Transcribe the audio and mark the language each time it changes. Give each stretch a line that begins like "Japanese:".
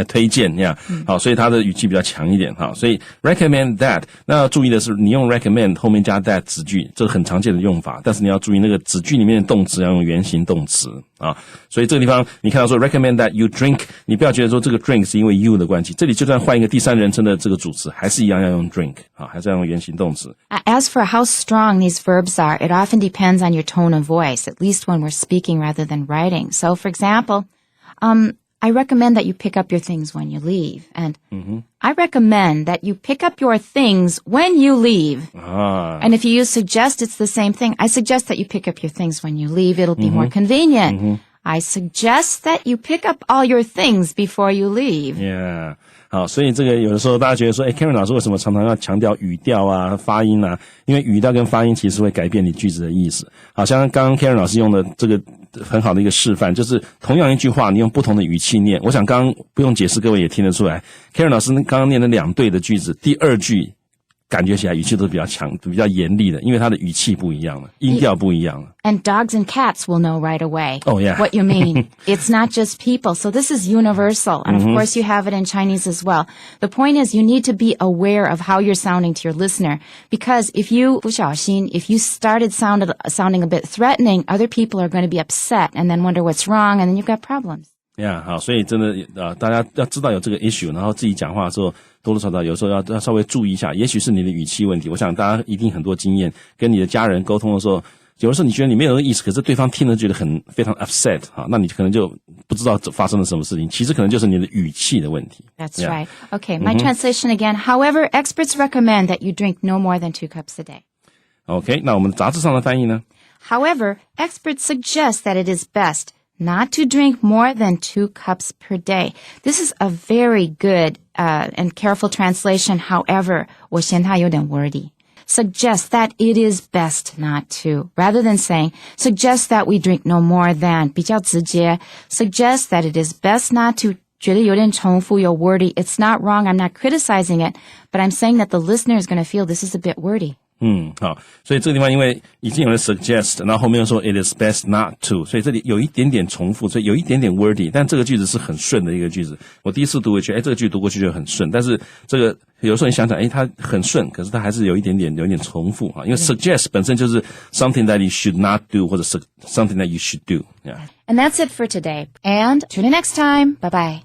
Chinese: 推荐呀，好，所以它的语气比较强一点哈。所以 recommend that， 那要注意的是，你用 recommend 后面加 that 子句，这是很常见的用法，但是你要注意那个子句里面的动词要用原形动词啊。所以这个地方你看到说 recommend that you drink， 你不要觉得说这个 drink 是因为 you 的关系，这里就算换一个第三人称的这个主词，还是一样要用 drink 啊，还是要用原形动词。
English: As for how strong these verbs are, it often depends on your tone of voice, at least when we're speaking rather than writing. So, for example, I recommend that you pick up your things when you leave. And I recommend that you pick up your things when you leave. And if you use suggest, it's the same thing. I suggest that you pick up your things when you leave. It'll be more convenient. I suggest that you pick up all your things before you leave. Yeah.
Chinese: 好，所以这个有的时候大家觉得说Karen 老师为什么常常要强调语调啊、发音啊？因为语调跟发音其实会改变你句子的意思。好像刚刚 Karen 老师用的这个很好的一个示范，就是同样一句话，你用不同的语气念。我想刚刚不用解释，各位也听得出来 ，Karen 老师刚刚念了2对的句子，第2句感觉起来语气都是比较强、比较严厉的，因为它的语气不一样了，音调不一样了。
English: And dogs and cats will know right away what you mean. It's not just people. So this is universal. And of course you have it in Chinese as well. The point is you need to be aware of how you're sounding to your listener. Because if you,
Chinese: 不小心,
English: if you started sounding a bit threatening, other people are going to be upset and then wonder what's wrong and then you've got problems.
Chinese: Yeah, 好，所以真的大家要知道有这个 issue， 然后自己讲话的时候多多少少有时候要稍微注意一下，也许是你的语气问题。我想大家一定很多经验，跟你的家人沟通的时候，有的时候你觉得你没有那个意思，可是对方听了觉得非常 upset 哈，那你可能就不知道发生了什么事情，其实可能就是你的语气的问题。
English: That's right. Okay, my translation again. However, experts recommend that you drink no more than 2 cups a day.
Chinese: Okay, 那我们杂志上的翻译呢？
English: However, experts suggest that it is best not to drink more than 2 cups per day. This is a very good and careful translation. However,
Chinese: 我嫌它有点
English: wordy.Suggest that it is best not to, rather than saying, suggest that we drink no more than,
Chinese: 比较直接,
English: suggest that it is best not to,
Chinese: 觉得有点重复有
English: wordy. It's not wrong, I'm not criticizing it, but I'm saying that the listener is going to feel this is a bit wordy.
Chinese: 好，所以这个地方因为已经有了 suggest， 然后后面又说 it is best not to， 所以这里有一点点重复，所以有一点点 wordy， 但这个句子是很顺的一个句子。我第一次读回去，这个句子读过去就很顺，但是这个有时候你想想，它很顺，可是它还是有一点重复啊，因为 suggest 本身就是
English: something that you should not do
Chinese: 或者
English: something that you should do. Yeah. And that's it for today. And tune in next time. Bye bye.